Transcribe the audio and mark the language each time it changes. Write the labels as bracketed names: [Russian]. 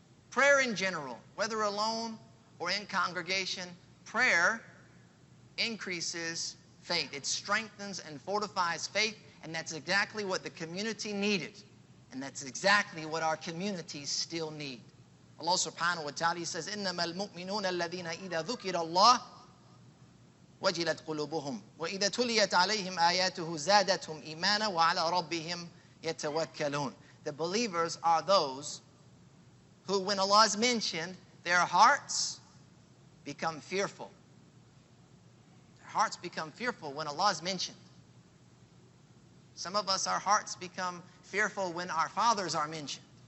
[English] Prayer in general, whether alone or in congregation, prayer increases faith. It strengthens and fortifies faith, and that's exactly what the community needed. And that's exactly what our communities still need. Allah subhanahu wa ta'ala says, [Arabic] إِنَّمَا الْمُؤْمِنُونَ الَّذِينَ إِذَا ذُكِرَ اللَّهُ وَجِلَتْ قُلُوبُهُمْ وَإِذَا تُلِيَتْ عَلَيْهِمْ آيَاتُهُ زَادَتْهُمْ إِيمَانًا وَعَلَى رَبِّهِمْ يَتَوَكَّلُونَ. [English] The believers are those who, when Allah is mentioned, their hearts become fearful. Their hearts become fearful when Allah is mentioned. Some of us, our hearts become fearful when our fathers are mentioned.